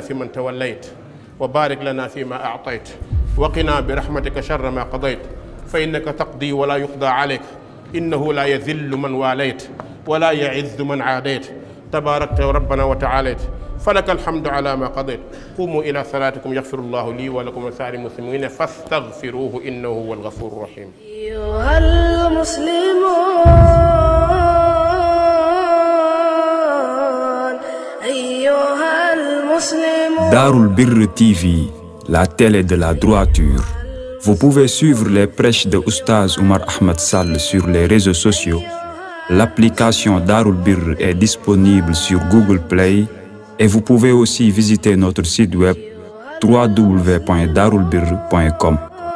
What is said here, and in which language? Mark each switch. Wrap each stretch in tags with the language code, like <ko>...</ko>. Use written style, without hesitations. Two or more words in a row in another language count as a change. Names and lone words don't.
<ar>فيمن توليت وبارك لنا فيما أعطيت وقنا برحمتك شر ما قضيت ف إنك تقضي ولا يقضى عليك إنه لا يذل من واليت ولا يعز من عاديت تباركت ربنا وتعاليت فلك الحمد على ما قضيت قوموا إلى صلاتكم يغفر الله لي ولكم ولسائر المسلمين فاستغفروه إنه هو الغفور الرحيم أيها المسلمون أيها المسلمون Darul Birr TV,</ar> <fr>la télé de la droiture. Vous pouvez suivre les prêches de Oustaz Oumar Ahmed Sall sur les réseaux sociaux. L'application Darul Birr est disponible sur Google Play et vous pouvez aussi visiter notre site web www.darulbirr.com.</fr>